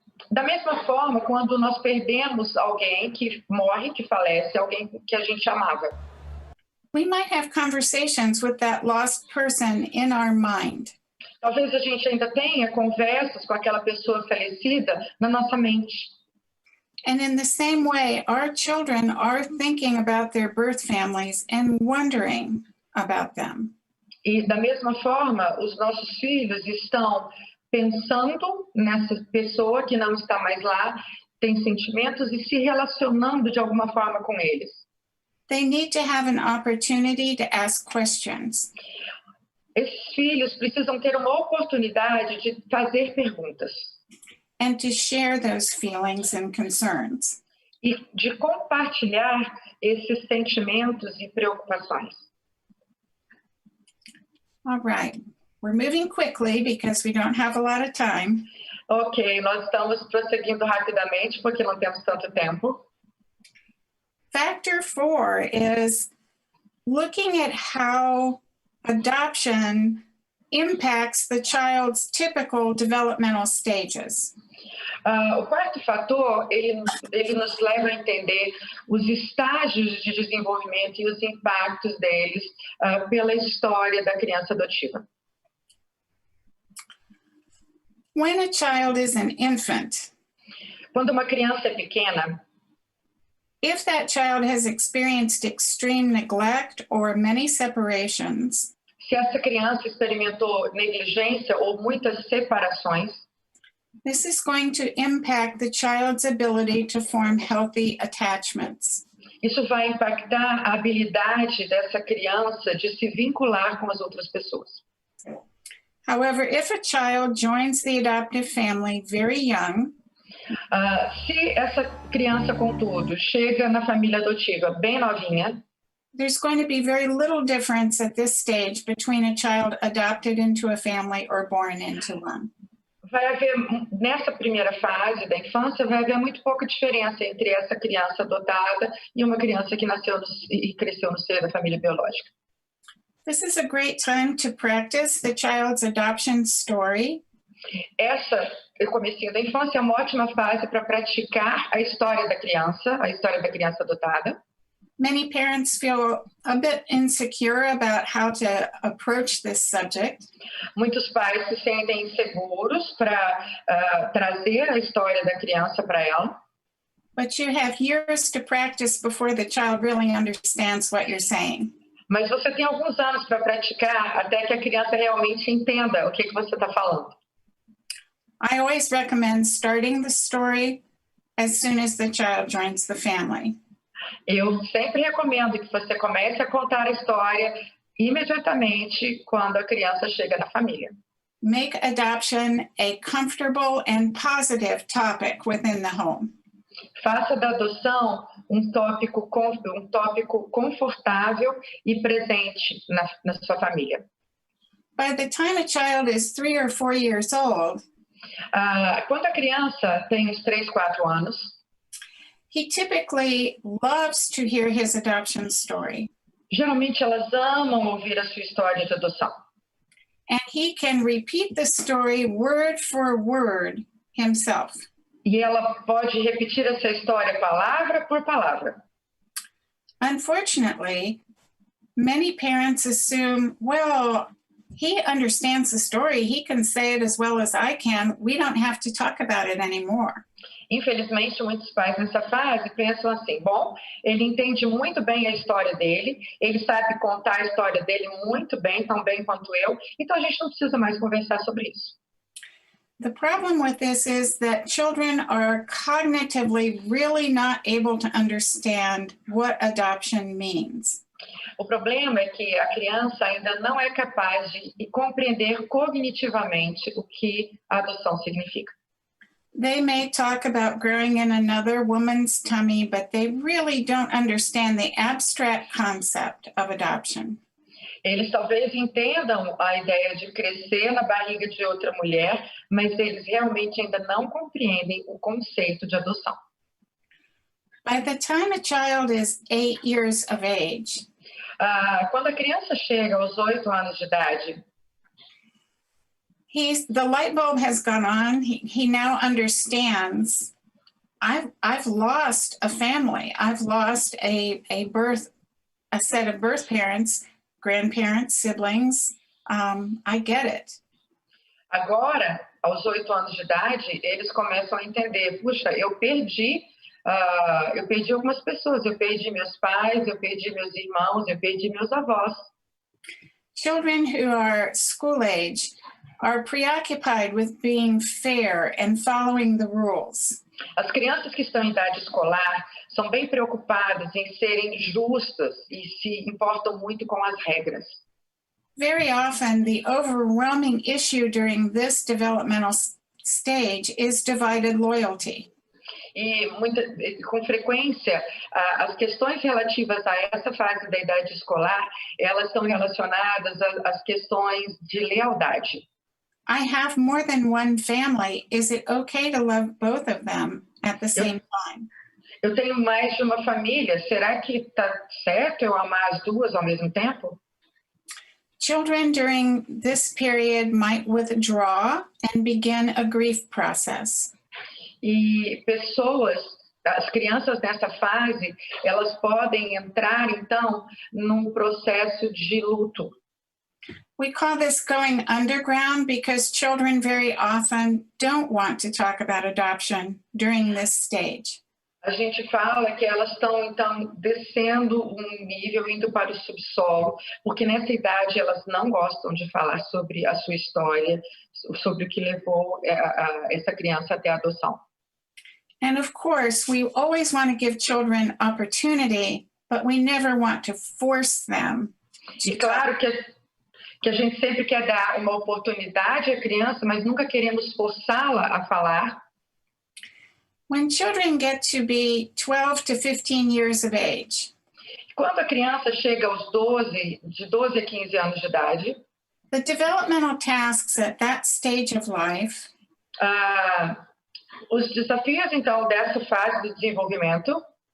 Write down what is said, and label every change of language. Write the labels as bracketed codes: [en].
[pt] Da mesma forma, quando nós perdemos alguém que morre, que falece, alguém que a gente amava. [en] We might have conversations with that lost person in our mind. [pt] Talvez a gente ainda tenha conversas com aquela pessoa falecida na nossa mente. [en] And in the same way, our children are thinking about their birth families and wondering about them. [pt] E da mesma forma, os nossos filhos estão pensando nessa pessoa que não está mais lá, tem sentimentos e se relacionando de alguma forma com eles. [en] They need to have an opportunity to ask questions. [pt] Esses filhos precisam ter uma oportunidade de fazer perguntas [en] And to share those feelings and concerns. [pt] e de compartilhar esses sentimentos e preocupações. [en] All right, we're moving quickly because we don't have a lot of time. [pt] Ok, nós estamos prosseguindo rapidamente porque não temos tanto tempo. [en] Factor 4 is looking at how adoption impacts the child's typical developmental stages. [pt] O quarto fator, ele nos leva a entender os estágios de desenvolvimento e os impactos deles pela história da criança adotiva. [en] When a child is an infant, [pt] Quando uma criança é pequena, [en] if that child has experienced extreme neglect or many separations, [pt] se essa criança experimentou negligência ou muitas separações, [en] this is going to impact the child's ability to form healthy attachments. [pt] isso vai impactar a habilidade dessa criança de se vincular com as outras pessoas. [en] However, if a child joins the adoptive family very young, [pt] Se essa criança, contudo, chega na família adotiva bem novinha, [en] there's going to be very little difference at this stage between a child adopted into a family or born into one. [pt] vai haver, nessa primeira fase da infância, vai haver muito pouca diferença entre essa criança adotada e uma criança que nasceu e cresceu no seio da família biológica. [en] This is a great time to practice the child's adoption story. [pt] O comecinho da infância é uma ótima fase para praticar a história da criança adotada. [en] Many parents feel a bit insecure about how to approach this subject. [pt] Muitos pais se sentem inseguros para trazer a história da criança para ela. [en] But you have years to practice before the child really understands what you're saying. [pt] Mas você tem alguns anos para praticar até que a criança realmente entenda o que você está falando. [en] I always recommend starting the story as soon as the child joins the family. [pt] Eu sempre recomendo que você comece a contar a história imediatamente quando a criança chega na família. [en] Make adoption a comfortable and positive topic within the home. [pt] Faça da adoção um tópico confortável e presente na sua família. [en] By the time a child is 3 or 4 years old, [pt] quando a criança tem uns 3, 4 anos, [en] he typically loves to hear his adoption story. [pt] geralmente elas amam ouvir a sua história de adoção. [en] And he can repeat the story word for word himself. [pt] E ela pode repetir essa história palavra por palavra. [en] Unfortunately, many parents assume, well, he understands the story. He can say it as well as I can. We don't have to talk about it anymore. [pt] Infelizmente, muitos pais nessa fase pensam assim, bom, ele entende muito bem a história dele, ele sabe contar a história dele muito bem, tão bem quanto eu, então a gente não precisa mais conversar sobre isso. [en] The problem with this is that children are cognitively really not able to understand what adoption means. [pt] O problema é que a criança ainda não é capaz de compreender cognitivamente o que a adoção significa. [en] They may talk about growing in another woman's tummy, but they really don't understand the abstract concept of adoption. [pt] Eles talvez entendam a ideia de crescer na barriga de outra mulher, mas eles realmente ainda não compreendem o conceito de adoção. [en] By the time a child is 8 years of age, [pt] quando a criança chega aos 8 anos de idade, [en] the light bulb has gone on. He now understands. I've lost a family. I've lost a set of birth parents, grandparents, siblings. I get it. [pt] Agora, aos 8 anos de idade, eles começam a entender, puxa, eu perdi algumas pessoas, eu perdi meus pais, eu perdi meus irmãos, eu perdi meus avós. [en] Children who are school age are preoccupied with being fair and following the rules. [pt] As crianças que estão em idade escolar são bem preocupadas em serem justas e se importam muito com as regras. [en] Very often, the overwhelming issue during this developmental stage is divided loyalty. [pt] E com frequência, as questões relativas a essa fase da idade escolar, elas estão relacionadas às questões de lealdade. [en] I have more than one family. Is it okay to love both of them at the same time? [pt] Eu tenho mais de uma família. Será que está certo eu amar as duas ao mesmo tempo? [en] Children during this period might withdraw and begin a grief process. [pt] E as crianças nessa fase, elas podem entrar, então, num processo de luto. [en] We call this going underground because children very often don't want to talk about adoption during this stage. [pt] A gente fala que elas estão, então, descendo um nível, indo para o subsolo, porque nessa idade elas não gostam de falar sobre a sua história, sobre o que levou essa criança até a adoção. [en] And of course, we always want to give children opportunity, but we never want to force them. [pt] E claro que a gente sempre quer dar uma oportunidade à criança, mas nunca queremos forçá-la a falar. [en] When children get to be 12 to 15 years of age, [pt] quando a criança chega aos de 12 a 15 anos de idade, [en] the developmental tasks at that stage of life [pt] os desafios, então, dessa fase do desenvolvimento